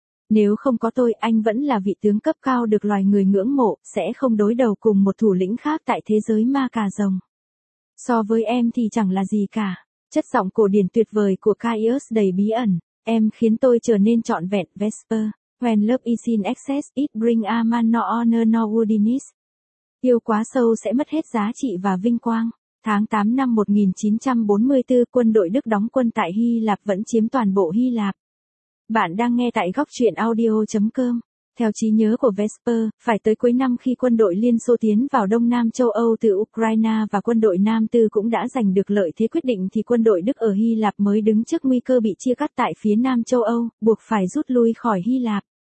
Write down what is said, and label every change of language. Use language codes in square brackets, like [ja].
[vi] Nếu không có tôi, anh vẫn là vị tướng cấp cao được loài người ngưỡng mộ, sẽ không đối đầu cùng một thủ lĩnh khác tại thế giới ma cà rồng. So với em thì chẳng là gì cả. Chất giọng cổ điển tuyệt vời của Caius đầy bí ẩn. Em khiến tôi trở nên trọn vẹn, Vesper. [en] When love is in excess, it bring a man no honor no worthiness. [vi] Yêu quá sâu sẽ mất hết giá trị và vinh quang. Tháng 8 năm 1944, quân đội Đức đóng quân tại Hy Lạp vẫn chiếm toàn bộ Hy Lạp. Bạn đang nghe tại gocchuyenaudio.com. Theo trí nhớ của Vesper, phải tới cuối năm khi quân đội Liên Xô tiến vào Đông Nam châu Âu từ Ukraine và quân đội Nam Tư cũng đã giành được lợi thế quyết định thì quân đội Đức ở Hy Lạp mới đứng trước nguy cơ bị chia cắt tại phía Nam châu Âu, buộc phải rút lui khỏi Hy Lạp.